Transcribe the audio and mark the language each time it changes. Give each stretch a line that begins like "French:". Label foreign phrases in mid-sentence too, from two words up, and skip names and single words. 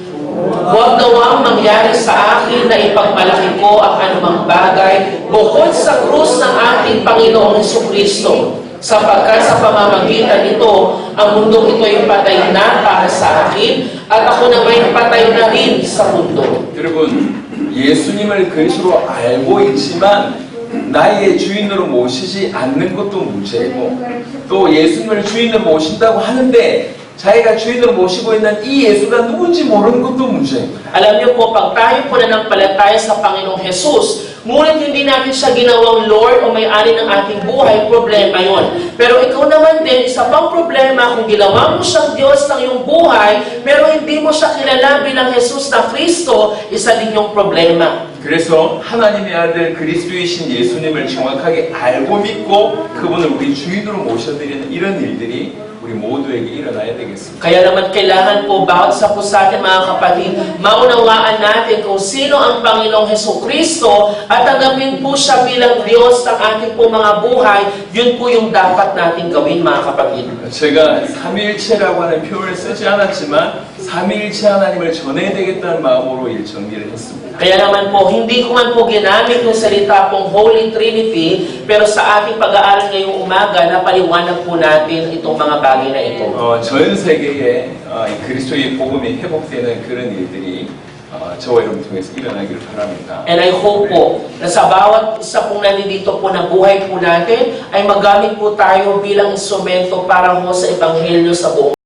Filipino: Huwag nawang mangyari sa akin na ipagmalaki ko ang anumang bagay bukod sa krus ng ating Panginoong Jesucristo, sapagkat sa pamamagitan nito, ang mundong ito ay patay na para sa akin, at ako naman patay na rin sa mundo.
Korean: 여러분, 예수님을 그리스도로 알고 있지만 나의 주인으로 모시지 않는 것도 문제고, 또 예수님을 주인으로 모신다고 하는데 자기가 주인으로 모시고 있는 이 예수가 누군지 모르는 것도 문제입니다.
Filipino: Alam niyo po, pag tayo po nanampalataya sa Panginoong Jesus, ngunit hindi natin siya ginawang Lord o may-ari ng ating buhay, problema yon. Pero ikaw naman din, isa pang problema, kung ginawa mo siyang Diyos ng iyong buhay, pero hindi mo siya kilala bilang Jesus na Kristo, isa din yung problema.
Korean: 그래서 하나님의 아들 그리스도이신 예수님을 정확하게 알고 믿고 그분을 우리 주인으로 모셔드리는 이런 일들이 우리 모두에게 일어나야 되겠습니다.
Filipino: Kaya naman kailangan po bawat isa po sa atin mga kapatid, maunawaan natin kung sino ang Panginoong Jesucristo at tanggapin po siya bilang Diyos ng ating po mga buhay. Yun po yung dapat natin gawin mga kapatid.
Korean: 제가 삼위일체라고 하는 표현을 쓰지 않았지만 삼위일체 하나님을 전해야 되겠다는 마음으로 일 정리를 했습니다.
Filipino: Kaya naman po, hindi ko man po ginamit yung salita pong
English: Holy Trinity,
Filipino: pero sa ating pag-aaral ngayong umaga, napaliwanag po natin itong mga bagay na ito.
Korean: 전 세계에 그리스도의 복음이 회복되는 그런 일들이 저와 여러분 통해서 일어나기를 바랍니다.
English: And I hope
Filipino: po na sa bawat isa pong nandito po na buhay po natin, ay magamit po tayo bilang instrumento para ho sa Ebanghelyo sa buong